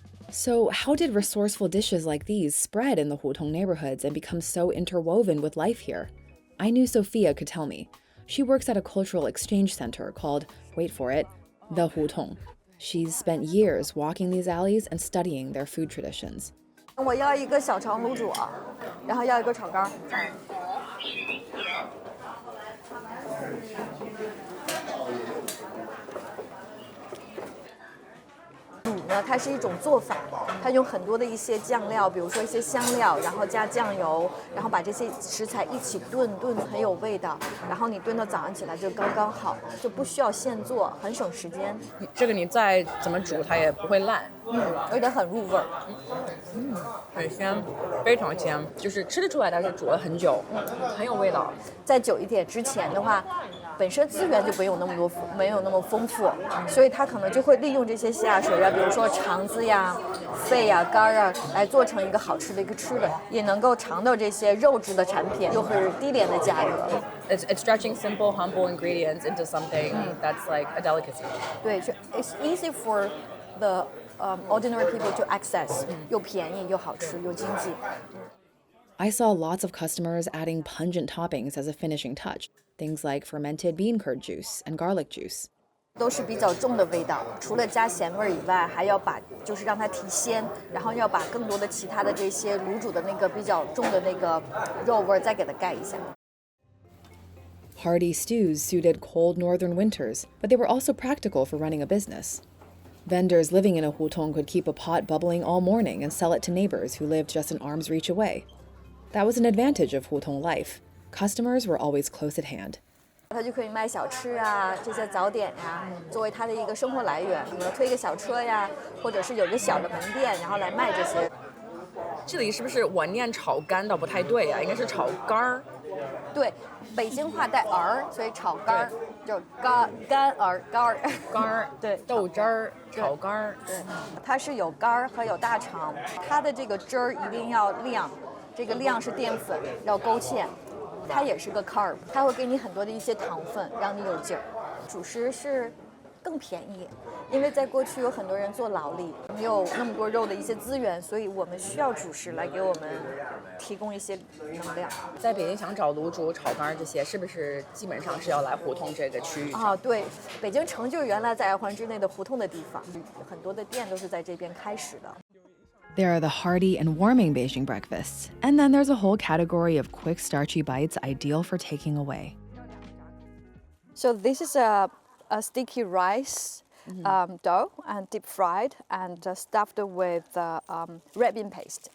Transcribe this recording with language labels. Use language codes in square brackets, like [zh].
[en] So how did resourceful dishes like these spread in the hutong neighborhoods and become so interwoven with life here? I knew Sophia could tell me. She works at a cultural exchange center called, wait for it, the Hutong. She's spent years walking these alleys and studying their food traditions. [zh] 我要一个小长卤煮，然后要一个炒肝。卤呢，它是一种做法，它用很多的一些酱料，比如说一些香料，然后加酱油，然后把这些食材一起炖很有味道，然后你炖到早上起来就刚刚好，就不需要现做，很省时间。这个你再怎么煮它也不会烂，而且很入味儿。很鲜，非常鲜，就是吃得出来它是煮了很久，很有味道。再久一点之前的话，本身资源就没有那么多，没有那么丰富，所以它可能就会利用这些下水啊，比如说肠子呀、肺呀、肝啊，来做成一个好吃的一个吃的，也能够尝到这些肉质的产品，又是低廉的价格。 [en] It's stretching simple, humble ingredients into something that's like a delicacy. [zh] 对，就 [en] it's easy for the ordinary people to access， [zh] 又便宜又好吃又经济。 [en] I saw lots of customers adding pungent toppings as a finishing touch, things like fermented bean curd juice and garlic juice. [zh] 都是比较重的味道，除了加咸味以外，还要把就是让它提鲜，然后要把更多的其他的这些卤煮的那个比较重的那个肉味再给它盖一下。 [en] Hearty stews suited cold northern winters, but they were also practical for running a business. Vendors living in a hutong could keep a pot bubbling all morning and sell it to neighbors who lived just an arm's reach away. That was an advantage of hutong life. Customers were always close at hand. [zh] 他就可以卖小吃啊，这些早点呀，作为他的一个生活来源，比如推一个小车呀，或者是有一个小的门店，然后来卖这些。这里是不是我念炒肝倒不太对啊？应该是炒肝儿。对，北京话带儿，所以炒肝儿就是干儿肝儿。肝儿，对，豆汁儿，炒肝儿。对，它是有肝儿和有大肠，它的这个汁儿一定要亮，这个亮是淀粉，要勾芡。它也是个 carb， 它会给你很多的一些糖分，让你有劲儿。主食是更便宜，因为在过去有很多人做劳力，没有那么多肉的一些资源，所以我们需要主食来给我们提供一些能量。在北京想找卤煮、炒肝这些，是不是基本上是要来胡同这个区域？啊，对，北京城就是原来在2环之内的胡同的地方，很多的店都是在这边开始的。 [en] There are the hearty and warming Beijing breakfasts, and then there's a whole category of quick starchy bites ideal for taking away. So this is a sticky rice dough and deep fried and stuffed with red bean paste.